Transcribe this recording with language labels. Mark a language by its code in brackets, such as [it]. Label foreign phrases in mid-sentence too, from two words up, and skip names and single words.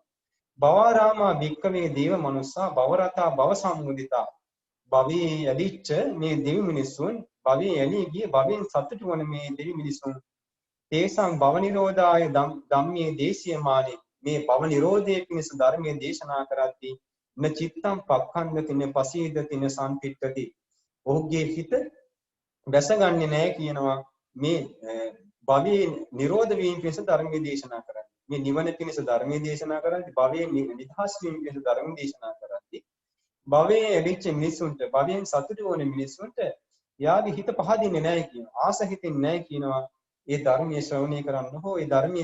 [pi] භවරාමා භික්කවේ දේව මනුස්සා භවරතා භව සම්මුදිතා [si] භවයේ යදිච්ච මේ දෙවි මිනිසුන් භවයේ යලී ගිය භවෙන් සතුටු වන මේ දෙවි මිනිසුන් [pi] තේසං භව නිරෝධාය ධම්මේ දේශියමානි [si] මේ භව නිරෝධයේ පිණිස ධර්මයේ දේශනා කරද්දී [pi] න චිත්තං පක්ඛන්දති න පසීදති න සම්පිට්ඨති [si] ඔහුගේ හිත දැසගන්නේ නැහැ කියනවා මේ භවයේ නිරෝධ වීම පිණිස ධර්මයේ දේශනා කරන්නේ මේ නිවන පිණිස ධර්මයේ දේශනා කරද්දී භවයේ නිදහස් වීම පිණිස ධර්මයේ දේශනා කරද්දී භවයේ ඇලිච්ච මිනිසුන්ට භවයෙන් සතුටු වන මිනිසුන්ට යාගේ හිත පහදින්නේ නැහැ කියනවා ආස හිතෙන්නේ නැහැ කියනවා ඒ ධර්මයේ ශ්‍රවණය කරන්න හෝ ඒ ධර්මයේ